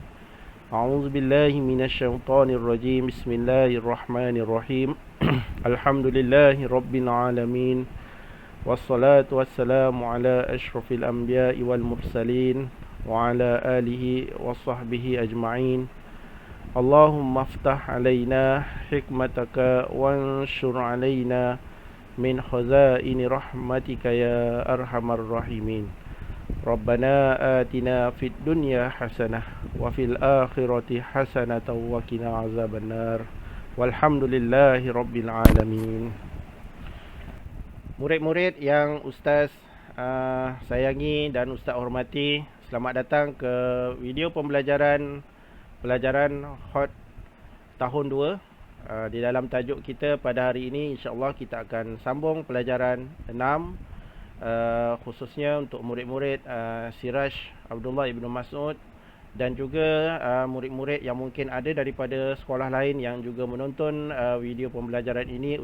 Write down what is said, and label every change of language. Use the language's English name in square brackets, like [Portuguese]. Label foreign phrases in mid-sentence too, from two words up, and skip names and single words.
[Arabic] أعوذ بالله من الشيطان الرجيم. بسم الله الرحمن الرحيم. الحمد لله رب العالمين. والصلاة والسلام على أشرف الأنبياء والمرسلين وعلى آله وصحبه أجمعين. اللهم افتح علينا حكمتك وانشر علينا من خزائن رحمتك يا أرحم الراحمين. ربنا آتنا في الدنيا حسنة وفي الآخرة حسنة وقنا عذاب النار. والحمد لله رب العالمين. [Malay] Murid-murid yang Ustaz sayangi dan Ustaz hormati, selamat datang ke video pelajaran Hot tahun 2. Di dalam tajuk kita pada hari ini, insya-Allah kita akan sambung pelajaran 6, khususnya untuk murid-murid Siraj Abdullah Ibn Mas'ud, dan juga murid-murid yang mungkin ada daripada sekolah lain yang juga menonton video pembelajaran ini.